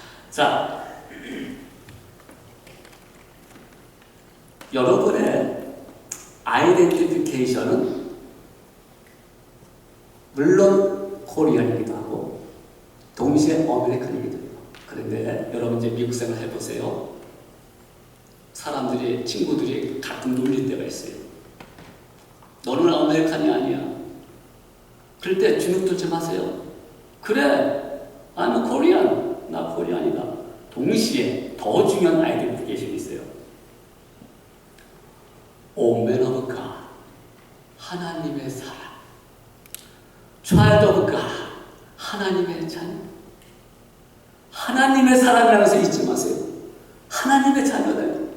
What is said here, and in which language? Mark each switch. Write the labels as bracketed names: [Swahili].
[Korean] 자, 여러분의 아이덴티피케이션은 물론 코리안이기도 하고 동시에 아메리칸이기도 해요. 그런데 여러분 이제 미국 생활 해보세요. 사람들이 친구들이 가끔 놀릴 때가 있어요. 너는 아메리칸이 아니야. 그럴 때 주눅 들지 마세요. 그래, [English] I'm Korean. [Korean] 나 코리안이다. 동시에 더 중요한 아이덴티피케이션이 있어요. [English] 오멘 오브 갓. [Korean] 하나님의 사람. [English] Child of God. [Korean] 하나님의 자녀. 하나님의 사람이라면서 잊지 마세요. 하나님의 자녀다.